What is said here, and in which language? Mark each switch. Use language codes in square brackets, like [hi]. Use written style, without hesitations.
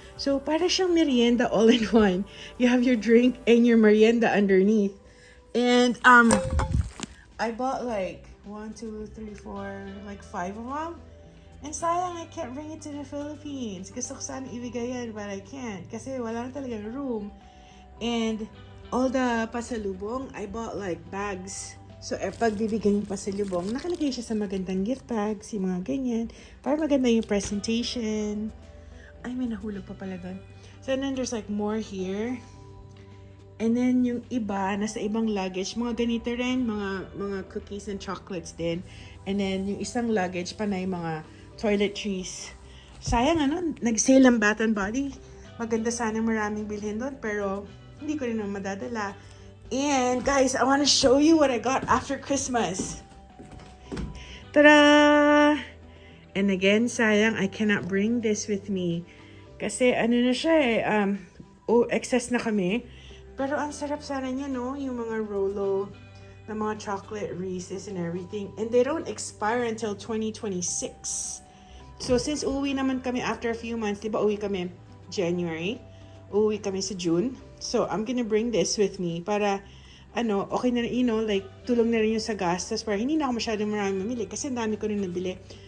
[en] So, [tl] para siyang merienda [en] all in one. You have your drink and your merienda underneath. And, I bought like 1, 2, 3, 4, like 5 of them. And sayang, I can't bring it to the Philippines. [tl] Gusto ko sana ibigay yan, [en] but I can't. [tl] Kasi wala na talaga room. [en] And all the pasalubong, I bought like bags. [tl] So, pag bibigyan yung pasalubong, nakalagay siya sa magandang gift bags, yung mga ganyan. Para maganda yung presentation. Ay, may nahulog pa pala doon. [en] So, and then there's like more here. [tl] And then yung iba, nasa ibang luggage, mga ganito rin, mga cookies and chocolates din. And then yung isang luggage pa na yung mga toiletries. Sayang ano, nag-sale ang Bath and Body. Maganda sana maraming bilhin doon, pero hindi ko rin naman madadala. [en] And guys, I want to show you what I got after Christmas. Ta-da! And again, sayang, I cannot bring this with me. [tl] Kasi ano na siya eh, excess na kami. Pero ang sarap sana niya, no? Yung mga Rolo, na mga chocolate Reese's and everything. [en] And they don't expire until 2026. So since [tl] uuwi naman kami [en] after a few months, [tl] di ba uwi kami [en] January? [tl] Uuwi kami sa June. [en] So I'm gonna bring this with me [tl] para ano, okay na rin, [en] you know, like, [tl] tulong na rin yung sa gastos para hindi na ako masyadong marami mamili kasi ang dami ko rin nabili.